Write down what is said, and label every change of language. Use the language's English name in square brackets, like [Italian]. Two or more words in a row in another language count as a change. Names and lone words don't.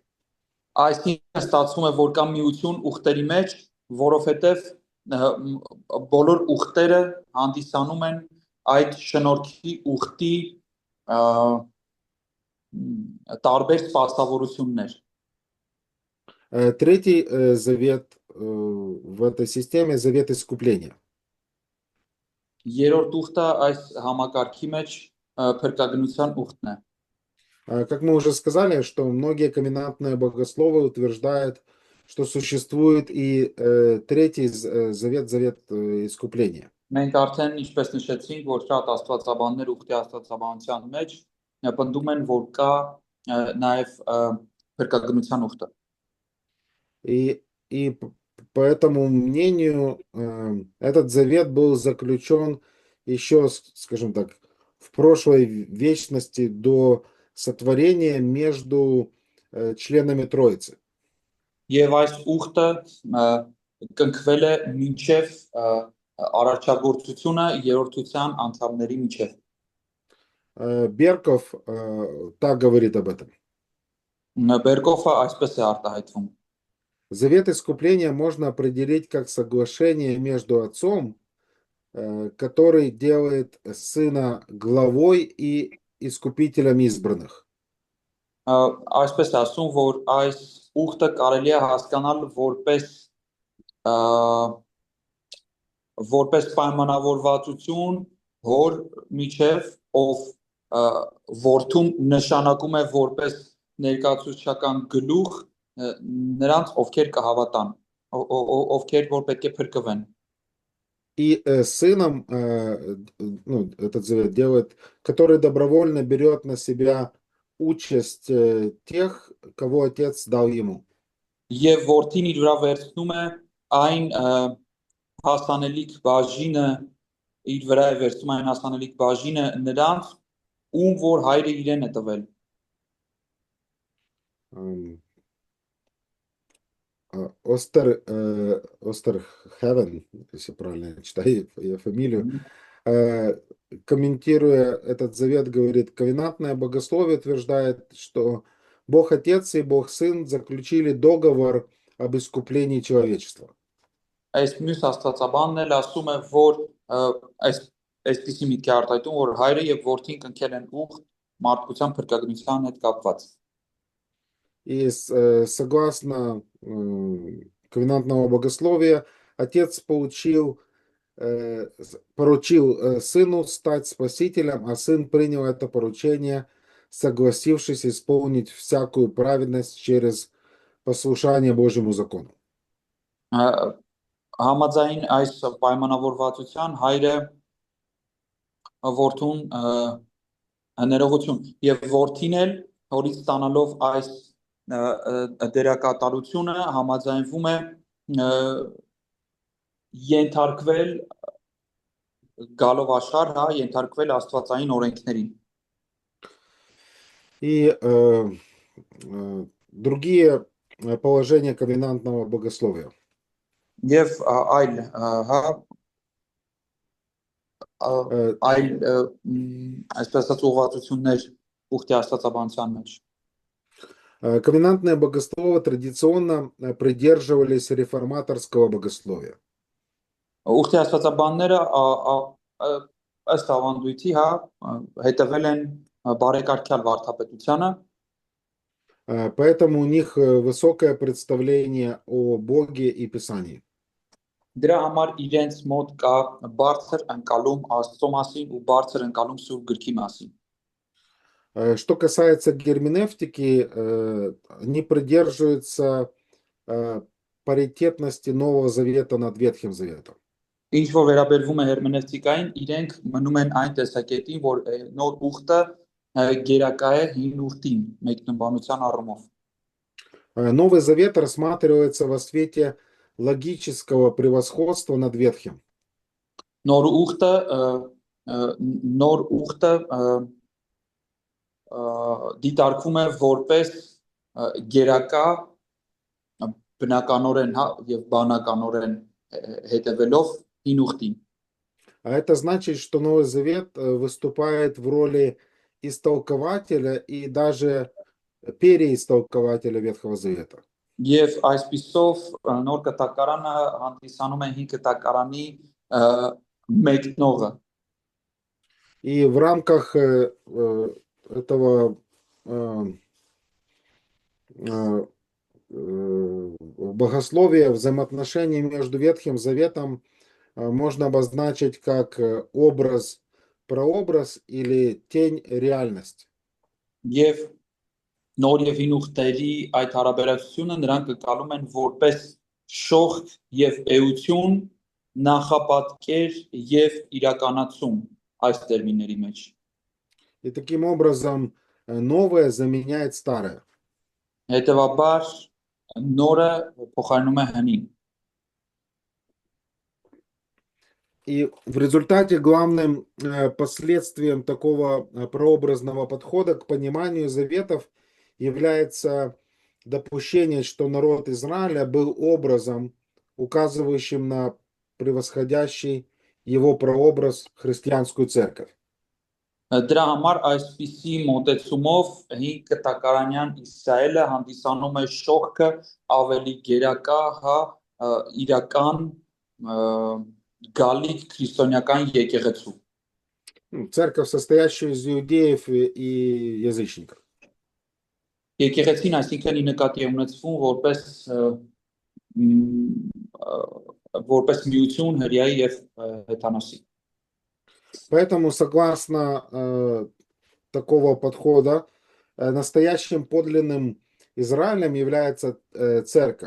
[Armenian] Այսինքն ստացվում է, որ կա միություն ուխտերի մեջ, որովհետև բոլոր ուխտերը հանդիսանում են այդ շնորհքի ուխտի տարբեր սպասավորություններ։ [Russian] Третий завет в этой системе – завет искупления. [Armenian] Երրորդ ուխտը այս համակարգի մեջ փրկագնության уխտն է։ [Russian] Как мы уже сказали, что многие коминантные богословы утверждают, что существует и третий завет, завет искупления. [Armenian] Մենք արդեն ինչպես նշեցինք, որ շատ աստվածաբաններ ուխտի աստվածաբանության մեջ պնդում են, որ կա նաև փրկագնության ուխտը։ [Russian] И по этому мнению этот завет был заключен еще, скажем так, в прошлой вечности до сотворения между членами Троицы. [Armenian] Եվ այս ուխտը կնքվել է մինչև արարչագործությունը երրորդության անդամների միջև։ [Russian] Берков так говорит об этом. [Armenian] Բերկոֆը այսպես է արտահայտվում։ [Russian] Завет искупления можно определить как соглашение между отцом, который делает сына главой и искупителем избранных. [Armenian] Այսպես ասում, որ այս ուխտը կարելի է հասկանալ որպես պայմանավորվածություն հոր միջև, ով որդում նշանակում է որպես ներկայացուցչական гլուխ նրանց, ովքեր կհավատան, ովքեր որ պետք է փրկվեն։ [Russian] И сыном этот завет делает, который добровольно берет на себя участь тех, кого отец дал ему. [Armenian] Եվ որդին իր վրա վերցնում է այն հասանելիք բաժինը, իր վրա է վերցնում այն հասանելիք բաժինը նրանց, ում որ հայրը իրեն է տվել։ [Russian] Остерхевен, если правильно читаю ее фамилию, комментируя этот завет, говорит, ковенантное богословие утверждает, что Бог Отец и Бог Сын заключили договор об искуплении человечества. [Armenian] Այս մյուս աստվածաբանն էլ ասում է, որ այսպիսի միտքի արտահայտում, որ հայրը եւ որդին կնքել են ուխտ մարդկության փրկագնության հետ կապված։ [Russian] И согласно ковенантного богословия, Отец поручил Сыну стать Спасителем, а Сын принял это поручение, согласившись исполнить всякую праведность через послушание Божьему закону. [Armenian] Համաձայն այս պայմանավորվածության հայրը որդուն ներողություն եւ որդին էլ հորից ստանալով այս դերակատարությունը համաձայնվում է ենթարկվել գալով աշխարհ, հա, ենթարկվել աստվածային օրենքներին։ [Russian] И другие положения ковенантного богословия. [Armenian] Եվ այլ, հա, այլ այսպես ասած ուղղվածություններ ուխտի աստվածաբանության մեջ։ [Russian] Ковенантные богословы традиционно придерживались реформаторского богословия. [Armenian] Ուխտի աստվածաբանները ըստ ավանդույթի, հա, հետևել են բարեկարգյալ վարդապետությանը։ [Russian] Поэтому у них высокое представление о Боге и Писании. [Armenian] Դրա համար իրենց մոտ կա բարձր ընկալում Աստծո մասին ու բարձր ընկալում Սուրբ Գրքի մասին։ [Russian] Что касается герменевтики, они придерживаются паритетности Нового Завета над Ветхим Заветом. [Armenian] Ինչ որ վերաբերվում է հերմենևտիկային, իրենք մնում են այն տեսակետին, որ նոր ուխտը գերակա է հին ուխտին մեկնաբանության առումով։ [Russian] Новый Завет рассматривается во свете логического превосходства над Ветхим. [Armenian] Նոր ուխտը դիտարկվում է որպես գերակա բնականորեն, հա, եւ բանականորեն հետևելով հին ուխտին։ [Russian] А это значит, что Новый Завет выступает в роли истолкователя и даже переистолкователя Ветхого Завета. [Armenian] Եվ այսպիսով նոր կտակարանը հանդիսանում է հին կտակարանի մեկնողը։ [Russian] И в рамках этого богословия взаимоотношения между Ветхим Заветом можно обозначить как образ, прообраз или тень реальность. [Armenian] Եվ նոր եւ հին ուխտերի այդ հարաբերակցությունը նրանք կկալում են որպես շողք եւ էություն, նախապատկեր եւ իրականացում այս տերմինների մեջ։ [Russian] И таким образом новое заменяет старое. [Armenian] Հետևաբար նորը փոխարինում է հնին։ [Russian] И в результате главным последствием такого прообразного подхода к пониманию заветов является допущение, что народ Израиля был образом, указывающим на превосходящий его прообраз христианскую церковь. [Armenian] Դրա համար այսպիսի մոտեցումով հին կտակարանյան Իսրայելը հանդիսանում է շողքը ավելի գերակա, հա, իրական գալիք քրիստոնեական եկեղեցու։ [Russian] Церковь, состоящая из иудеев и язычников. [Armenian] Եկեղեցին այսինքն ի նկատի է ունեցվում որպես միություն հրեայի եւ հեթանոսի։ [Russian] Поэтому, согласно такого подхода, настоящим подлинным Израилем является церковь.